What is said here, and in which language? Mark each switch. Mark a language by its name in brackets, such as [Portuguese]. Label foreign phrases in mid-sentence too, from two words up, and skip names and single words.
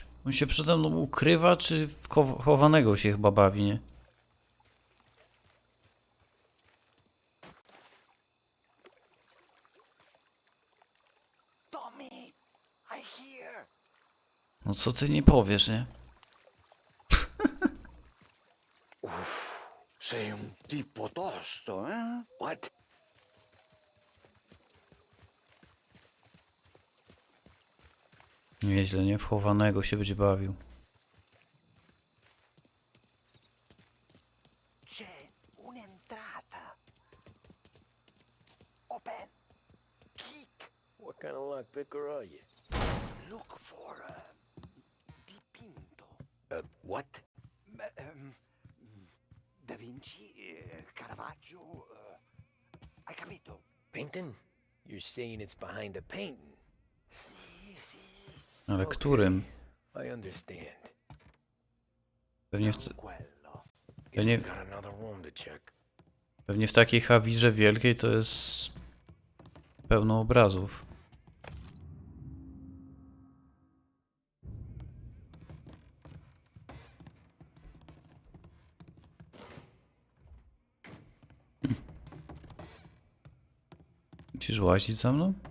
[Polish] On się przede mną ukrywa, czy w chowanego się chyba bawi, nie? No co ty nie powiesz, nie? [Italian] Sei un tipo tosto, [English] eh? What? [Polish] Nieźle, nie? W chowanego się będzie bawił. [Italian] C'è un'entrata. [English] Open. Kick. What kind of lockpicker are you? Look for a dipinto. What? Da Vinci, Caravaggio. [Italian] Hai capito? [English] Painting? You're saying it's behind the painting? Sì. [Polish] Ale którym? [English] I understand. [Polish] Pewnie w takiej hawirze wielkiej to jest pełno obrazów. Musisz łazić za mną?